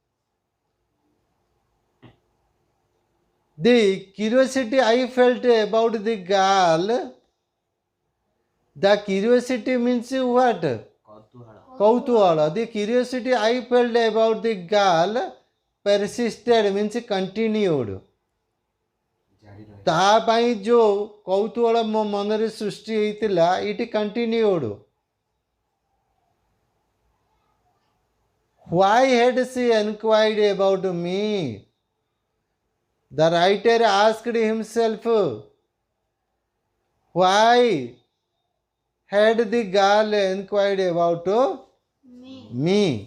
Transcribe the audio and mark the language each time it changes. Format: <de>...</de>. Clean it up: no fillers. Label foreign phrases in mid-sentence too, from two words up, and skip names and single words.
<en>The curiosity I felt about the girl. The curiosity means what? Kautuhala. The curiosity I felt about the girl persisted means continued.</en> <or>ତା ପାଇଁ ଯେଉଁ କୌତୂହଳ ମୋ ମନରେ ସୃଷ୍ଟି ହେଇଥିଲା,</or> <en>it continued. Why had she inquired about me? The writer asked himself. Why had the girl inquired about me?</en>